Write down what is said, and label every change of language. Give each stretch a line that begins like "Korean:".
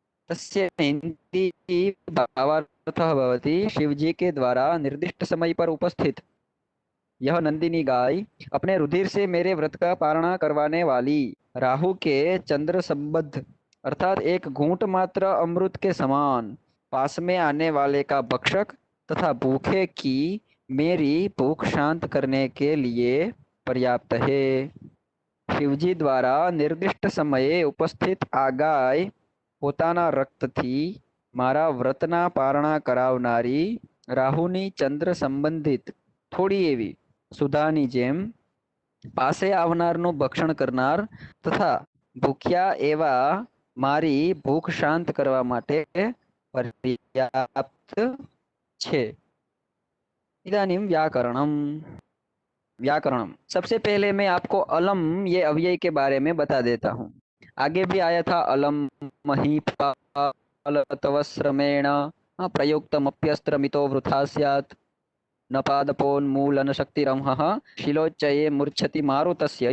Sanskrit: तस्य नंदिनी भावार्थः भवति
Hindi: शिव जी के द्वारा निर्दिष्ट समय पर उपस्थित यह नंदिनी गाय, अपने रुधिर से मेरे व्रत का पारणा करवाने वाली, राहु के चंद्र संबद्ध अर्थात एक घूंट मात्र अमृत के समान, पास में आने वाले का भक्षक, तथा भूखे की मेरी भूख शांत करने के लिए पर्याप्त है।
Sanskrit: शिवजी द्वारा निर्दिष्ट समये उपस्थित
Gujarati: આ ગાય પોતાના રક્તથી મારા વ્રતના પારણા કરાવનારી, રાહુની ચંદ્ર સંબંધિત થોડી એવી સુધાની જેમ પાસે આવનારનું ભક્ષણ કરનાર, તથા ભૂખ્યા એવા મારી ભૂખ શાંત કરવા માટે पर्याप्त छे।
Sanskrit: इदानीं व्याकरणम, व्याकरणम
Hindi: सबसे पहले मैं आपको अलम ये अव्यय के बारे में बता देता हूँ। आगे भी आया था
Sanskrit: अलम महीपालतवश्रमेण प्रयुक्तमप्यस्त्रमितो वृथा स्यात्, न पादपोन्मूलन शक्तिरंहः शिलोच्चये मूर्छति मारुतस्य।